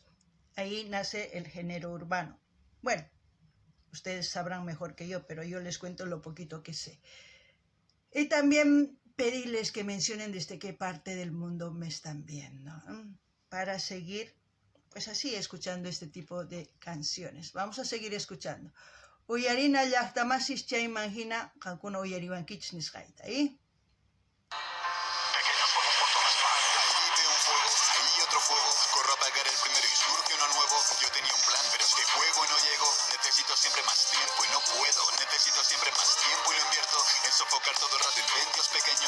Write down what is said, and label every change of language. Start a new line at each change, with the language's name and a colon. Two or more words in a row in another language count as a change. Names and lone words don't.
Spanish: Ahí nace el género urbano. Bueno, ustedes sabrán mejor que yo, pero yo les cuento lo poquito que sé. Y también pedirles que mencionen desde qué parte del mundo me están viendo, para seguir, pues así, escuchando este tipo de canciones. Vamos a seguir escuchando.
Quechua: Uyarina llaqtamasis chayman hina qankuna uyariwankichis nisqayta,
Spanish: Pequeños fuegos por todas partes. Ahí veo un fuego, ahí otro fuego. Corro a apagar el primero y surge uno nuevo. Yo tenía un plan, pero es que fuego y no llego. Necesito siempre más tiempo y no puedo. Necesito siempre más tiempo y lo invierto en sofocar todo el rato incendios pequeños.